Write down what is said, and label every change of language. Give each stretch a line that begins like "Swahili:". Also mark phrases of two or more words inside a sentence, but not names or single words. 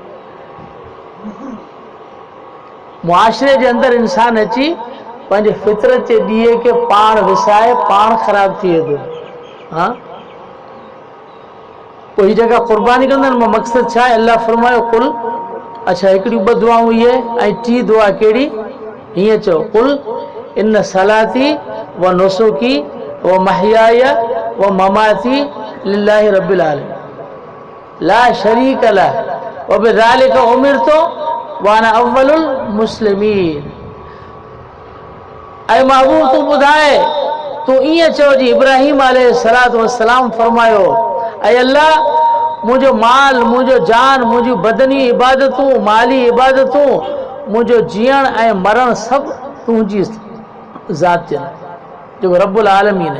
Sindhi: मुआशिरे जे अंदरि इंसान अची पंहिंजे फितरत जे ॾीए खे पाण विसाए पाण ख़राब थिए थो। हा, पोइ हीअ जेका क़ुर्बानी कंदा आहिनि, मक़सदु छा आहे? अल्लाह फरमायो कुल, अच्छा हिकिड़ियूं 2 दुआऊं इहे ऐं 3 दुआ कहिड़ी? हीअं चओ,
Arabic: قل إن صلاتي و نسكي و محياي و مماتي لله رب العالمين لا شريك له و بذلك أمرت و أنا أول المسلمين.
Sindhi: ऐं महबूब तूं ॿुधाए, तूं ईअं चओ जी इब्राहिम
Arabic: عليه الصلاة والسلام
Sindhi: फरमायो, ऐं अल्लाह मुंहिंजो माल, मुंहिंजो जान, मुंहिंजूं बदनी इबादतूं, माली इबादतूं, मुंहिंजो जीअण ऐं मरण सभु तुंहिंजी ज़ात जे लाइ, जेको
Arabic: رب العالمين
Sindhi: आहे।